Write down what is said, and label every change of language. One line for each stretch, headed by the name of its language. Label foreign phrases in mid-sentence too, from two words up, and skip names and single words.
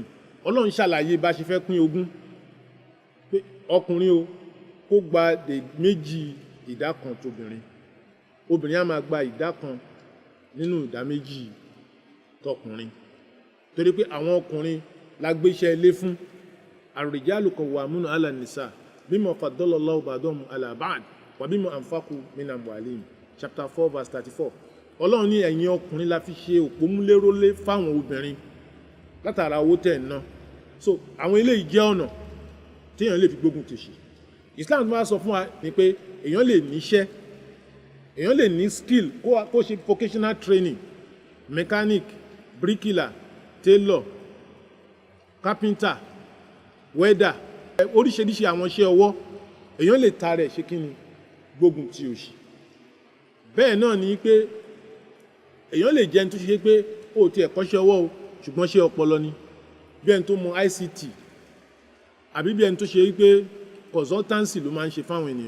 Yoruba: Ọlọ́run ṣàlàyé bá ṣe fẹ́ pín ogún. Pé ọkùnrin o kó gba méjì ìdá kan tóbìnrin. Obìnrin á máa gba ìdá kan nínú ìdá méjì tọkùnrin. Torí pé àwọn ọkùnrin la gbéṣẹ́ ilé fún.
Arabic: الرجال قوامون على النساء بما فضل الله بعضهم على بعض وبما أنفقوا من أموالهم.
English: Chapter 4 verse 34.
Yoruba: Ọlọ́run ní ẹ̀yin ọkùnrin la fi ṣe òpómúlérólé fáwọn obìnrin látara owó tẹ̀ ná. So àwọn eléyìí jẹ́ ọ̀nà tí èèyàn lè fi gbógun tòṣì. Islam tó máa sọ fún wa ni pé èèyàn lè níṣẹ́, èèyàn lè ní skill kó ṣe
English: vocational training, mechanic, bricklayer, tailor, carpenter, welder,
Yoruba: oríṣiríṣi àwọn iṣẹ́ ọwọ́ èèyàn lè ta rẹ̀ ṣe kí ni gbógun ti òṣì. Bẹ́ẹ̀ náà ni pé èèyàn lè jẹ́ ẹni tó ṣe pé ó ti ẹ̀kọ́ṣẹ́ ọwọ́ o ṣùgbọ́n ṣe ọpọlọ ni, bí ẹni tó mọ ICT àbí bí ẹni tó ṣe pé consultancy ló máa ń ṣe fáwọn ènìyàn.